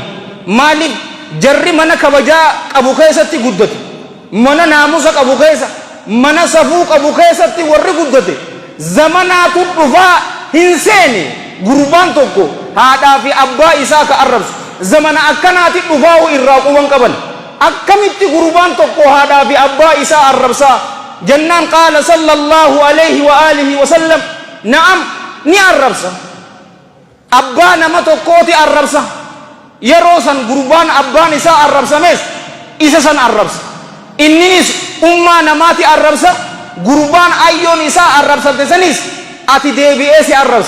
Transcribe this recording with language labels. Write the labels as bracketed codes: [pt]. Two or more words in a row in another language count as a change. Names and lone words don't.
[om] Maaliif jarri mana kabajaa qabu keessatti guddate, mana naamusa qabu keessa, mana safuu qabu keessatti warri guddate zamanaatu dhufaa hin seene gurbaan tokko haadhaa fi abbaa isaa ka arrabsu zamana akkanaati dhufaa irraa quban qaban. akkamitti gurbaan tokko haadhaa fi abbaa isaa arrabsaa jennaan [ar] قال صلى الله عليه وآله وسلم نعم [om] ni arrabsa. abbaa nama tokkooti arrabsa. yeroo san gurbaan abbaan isaa arrabsames isa san arrabsa. inninis ummaa namaati arrabsa. gurbaan ayyoon isaa arrabsate sanis ati deebi'ee si arrabsa.